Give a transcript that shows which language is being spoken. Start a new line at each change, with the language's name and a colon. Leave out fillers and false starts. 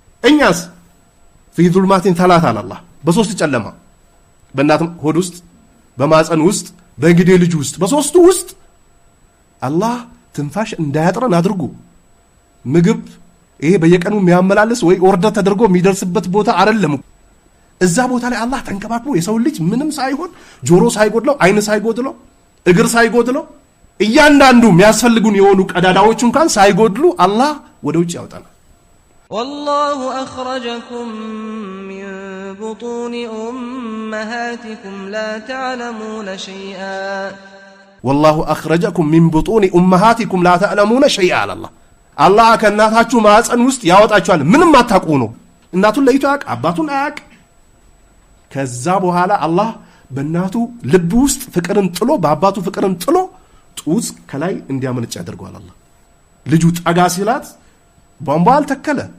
Amharic: እኛስ
Arabic: ፊ ዙልማቲን ተላታ
Amharic: አላህ በሶስት ጨለማ በእናት ሆድ ውስጥ፣ በማፀን ውስጥ፣ በእንግዴ ልጅ ውስጥ፣ በሶስቱ ውስጥ አላህ ትንፋሽ እንዳያጥረን አድርጉ። ምግብ ይሄ በየቀኑ የሚያመላልስ ወይ ኦርደር ተደርጎ የሚደርስበት ቦታ አይደለም። እዛ ቦታ ላይ አላህ ተንከባክቦ የሰው ልጅ ምንም ሳይሆን ጆሮ ሳይጎድለው፣ አይን ሳይጎድለው፣ እግር ሳይጎድለው እያንዳንዱ የሚያስፈልጉን የሆኑ ቀዳዳዎች እንኳን ሳይጎድሉ አላህ ወደ ውጭ ያወጣናል።
Arabic: والله أخرجكم من بطون أمهاتكم لا تعلمون شيئا. والله أخرجكم من بطون أمهاتكم لا تعلمون شيئا على الله.
Amharic: الله ከእናታችሁ ማህፀን ውስጥ ያወጣችኋል ምንም አታውቁ ነው። እናቱን ለይቶ ያውቅ፣ አባቱን አያውቅ። ከዛ በኋላ አላህ በእናቱ ልብ ውስጥ ፍቅርን ጥሎ፣ በአባቱ ፍቅርን ጥሎ ጡት ከላይ እንዲያመነጭ ያደርገዋል። አላህ ልጁ ጠጋ ሲላት ቧንቧ አልተከለ፣